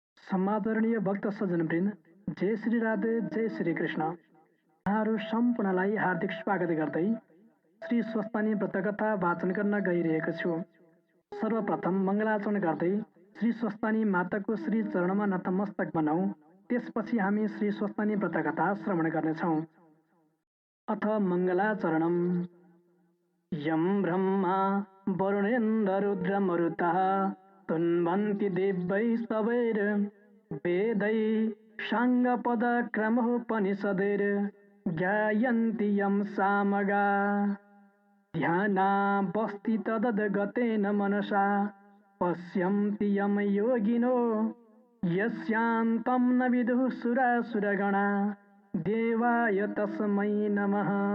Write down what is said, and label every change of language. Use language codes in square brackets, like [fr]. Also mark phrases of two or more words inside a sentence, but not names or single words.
[ne] समादरणीय भक्त सज्जनवृन्द, जय श्री राधे, जय श्री कृष्ण। यहाँहरू सम्पूर्णलाई हार्दिक स्वागत गर्दै श्री स्वस्तानी व्रतकथा वाचन गर्न गइरहेको छु। सर्वप्रथम मङ्गलाचरण गर्दै श्री स्वस्तानी माताको श्री चरणमा नतमस्तक बनाऊ। त्यसपछि हामी श्री स्वस्तानी व्रतकथा श्रवण गर्नेछौँ। [sa] अथ मङ्गलाचरणम्। यं ब्रह्मा वरुणेन्द्र रुद्रमरुतः तुन्वन्ति दिव्यै स्तवैर् वेदै साङ्गपदक्रमोपनिषदैर् ज्ञायन्ति यं सामगा ध्यानावस्थि तदद्गतेन मनसा पश्यन्ति यं योगिनो यस्यान्तं न विदुः सुरासुरगणा देवाय तस्मै नमः।